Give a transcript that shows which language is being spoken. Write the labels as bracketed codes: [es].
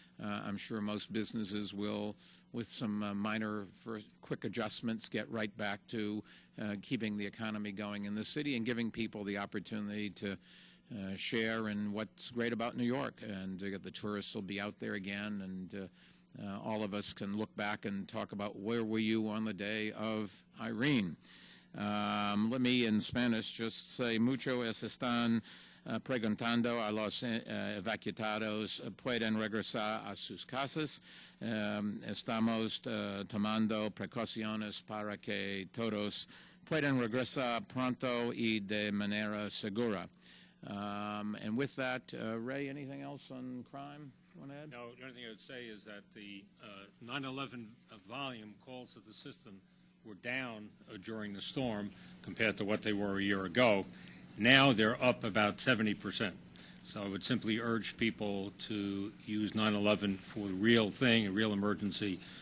[en] I'm sure most businesses will, with some minor quick adjustments, get right back to keeping the economy going in the city and giving people the opportunity to share in what's great about New York. And the tourists will be out there again, and all of us can look back and talk about where were you on the day of Irene. Let me, in Spanish, just say, [es] mucho están preguntando a los evacuados pueden regresar a sus casas. Estamos tomando precauciones para que todos puedan regresar pronto y de manera segura. [en] And with that, Ray, anything else on crime you want to add? No, the only thing I would say is that the 9/11 volume calls to the system were down during the storm compared to what they were a year ago. Now they're up about 70%. So I would simply urge people to use 9/11 for the real thing, a real emergency.